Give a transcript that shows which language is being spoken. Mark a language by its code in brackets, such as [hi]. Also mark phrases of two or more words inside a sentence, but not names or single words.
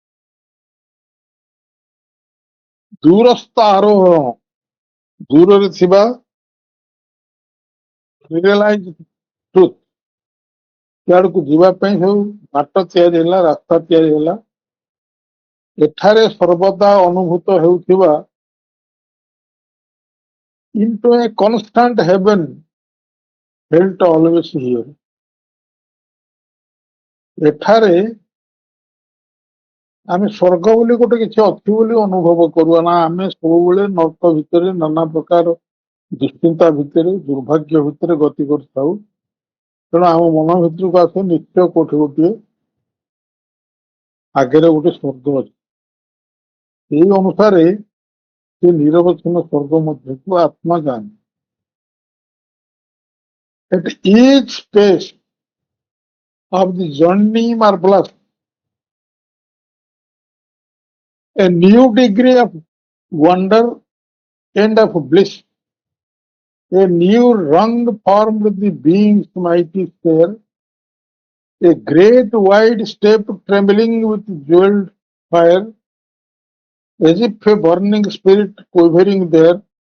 [or] ଦୂରସ୍ଥ ଆରୋହଣ, ଦୂରରେ ଥିବା [en] realize truth, [or] ସିଆଡକୁ ଯିବା ପାଇଁ ସବୁ ବାଟ ତିଆରି ହେଲା, ରାସ୍ତା ତିଆରି ହେଲା। ଏଠାରେ ସର୍ବଦା ଅନୁଭୂତ ହେଉଥିବା [en] into a constant heaven felt always here, [or] ଏଠାରେ ଆମେ ସ୍ୱର୍ଗ ବୋଲି ଗୋଟେ କିଛି ଅଛି ବୋଲି ଅନୁଭବ କରୁ ନା, ଆମେ ସବୁବେଳେ ନର୍କ ଭିତରେ ନାନା ପ୍ରକାର ଦୁଶ୍ଚିନ୍ତା ଭିତରେ ଦୁର୍ଭାଗ୍ୟ ଭିତରେ ଗତି କରିଥାଉ। ତେଣୁ ଆମ ମନ ଭିତରକୁ ଆସେ ନିଶ୍ଚୟ କୋଉଠି ଗୋଟିଏ ଆଗରେ ଗୋଟେ ସ୍ୱର୍ଗ ଅଛି। ସେଇ ଅନୁସାରେ ସେ ନିରବଚ୍ଛିନ୍ନ ସ୍ୱର୍ଗ ମଧ୍ୟକୁ ଆତ୍ମା ଯାଆନ୍ତି। [en] At each space of the journey marvelous, a new degree of wonder and of bliss, a new rung formed the being's mighty stair, a great wide step trembling with jeweled fire, as if a burning spirit quivering there,